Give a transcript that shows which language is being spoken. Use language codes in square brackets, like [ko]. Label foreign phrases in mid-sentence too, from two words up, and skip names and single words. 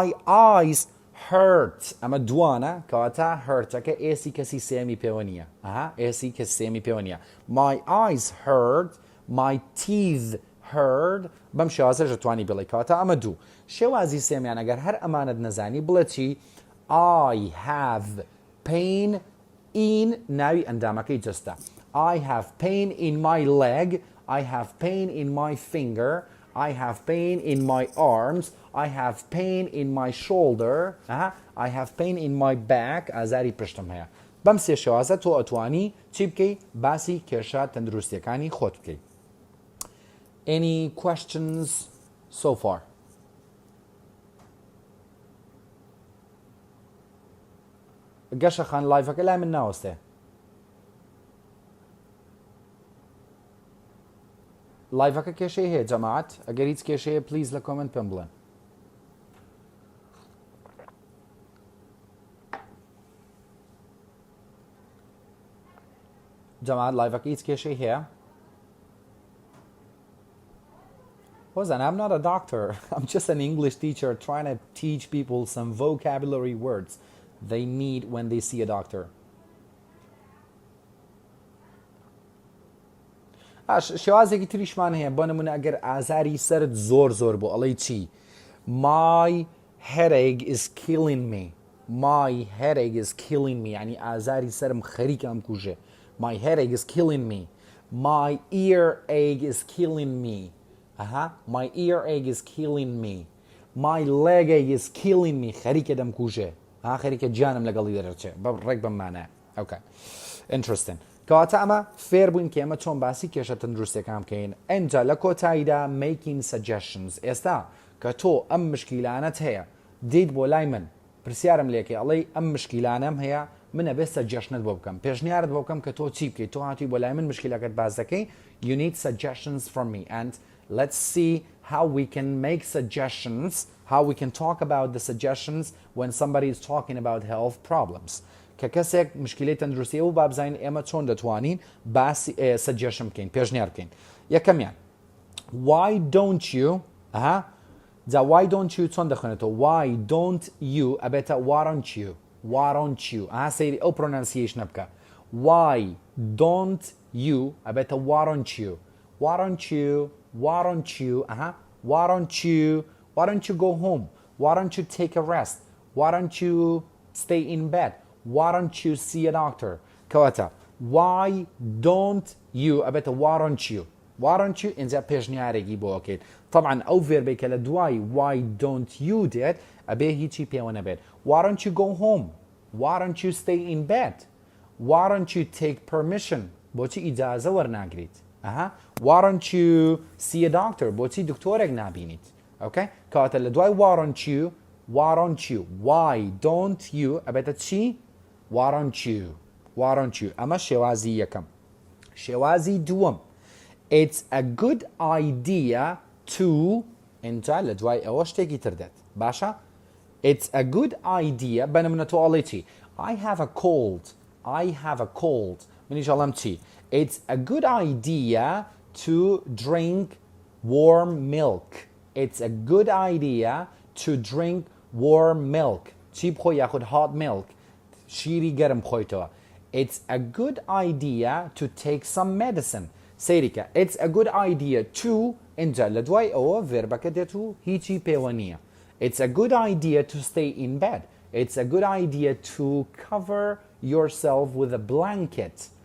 [en] eyes hurt [ckb] ئەمە دوانە کەواتە hurtەکە ئێسی کەسی سێمی پێوە نییە ئێسی کەسی سێمی پێوە نییە [en] My eyes hurt My teeth hurt [ckb] بەم شێوازەش دەتوانی بڵێ کەواتە ئەمە دوو شێوازی سێمیان ئەگەر هەر ئەمانت نەزانی بڵێ چی [en] I have pain in [ckb] ناوی ئەندامەکەی جەستە [en] I have pain in my leg I have pain in my finger I have pain in my arms I have pain in my shoulder I have pain in my back [ckb] ئازاری پشتم هەیە بەم سێ شێوازە تۆ ئەتوانی چی بکەی باسی کێشە تەندروستیەکانی خۆت بکەی [en] Any questions so far? [ckb] گەشە خان لایڤەکە لای من ناوەستێ لایڤەکە کێشەی هەیە جەماعەت ئەگەر هیچ کێشەیە پلیز لە کۆمنت پێم بڵێن جەماعەت لایڤەکە هیچ کێشەی هەیە [en] Listen, I'm not a doctor. I'm just an English teacher trying to teach people some vocabulary words they need when they see a doctor. [ckb] شێوازێکی تریشمان هەیە بۆ نمونە ئەگەر ئازاری سەرت زۆر بوو ئەڵێی چی [en] My headache is killing me. My headache is killing me. [ckb] يعني ئازاری سەرم خەریکەم کوژێ. [en] My headache is killing me. My earache is killing me. My earache is killing me. My leg is killing me. [ckb] خەریکە دەم کوژێ. خەریکە گیانم لەگەڵی دەرەچێ. ڕێک بەم مانایە. [en] Okay. Interesting. [ckb] کەواتە ئەمە فێربوون کە ئێمە چۆن باسی کێشە تەندرووستیەکان بکەین. ئەنجا لە کۆتاییدا [en] making suggestions. [ckb] ئێستا کە تۆ ئەم مشکیلانت هەیە دیت بۆ لای من پرسیارم لێکێ ئەڵێی ئەم مشکیلانەم هەیە منە بێت سەجەشنت بۆ بکەم پێشنیارت بۆ بکەم کە تۆ چی بکەیت تۆ هاتی بۆ لای من مشکیلەکەت باز دەکەی [en] you need suggestions from me and let's see how we can make suggestions how we can talk about the suggestions when somebody is talking about health problems [ckb] کە کەسێک مشکلەی تەندروستیە و بابزین ئێمە چۆن دەتوانین باسی سەجەشن بکەین پێشنیار بکەین یەکەمیان [en] why don't you جا why don't you [ckb] چۆن دەخوێنێتەوە [en] why don't you ئەبێتە why don't you [ckb] سەیری ئەو پرۆنانسیێشنە بکە [en] why don't you ئەبێتە why don't you why don't you go home why don't you take a rest why don't you stay in bed why don't you see a doctor کەواتە why don't you ئەبێتە why don't you [ckb] اینجا پێشنیارێکی بۆ ئۆکەیت طبعا ئەو ڤێربەی کە لە دوای [en] why don't you [ckb] دێت ئەبێ هیچی پێوە نەبێت [en] why don't you go home why don't you stay in bed why don't you take permission [ckb] بۆچی ئیجازە وەرناگریت [en] why don't you see a doctor [ckb] بۆچی دکتۆرێک نابینیت کەواتە لە دوای [en] why don't [ckb] you ئەبێتە چی [en] why don't you [ckb] ئەمە شێوازی یەکەم شێوازی دووەم [en] It's a good idea to [ckb] اینجا لە دوای ئەوە شتێکی تر دێت باشە [en] It's a good idea [ckb] بەنمونە تۆ ئەڵێ چی [en] I have a cold [ckb] منیش ئەڵێم چی [en] It's a good idea to drink warm milk It's a good idea to drink warm milk [ckb] چی بخۆی یاخود [en] hot milk [ckb] شیری گەرم بخۆیتەوە [en] It's a good idea to take some medicine سەیریکە It's a good idea to [ckb] اینجا لە دوای ئەوە ڤێربەکە دێت و هیچی پێوە نییە [en] It's a good idea to stay in bed It's a good idea to cover yourself with a blanket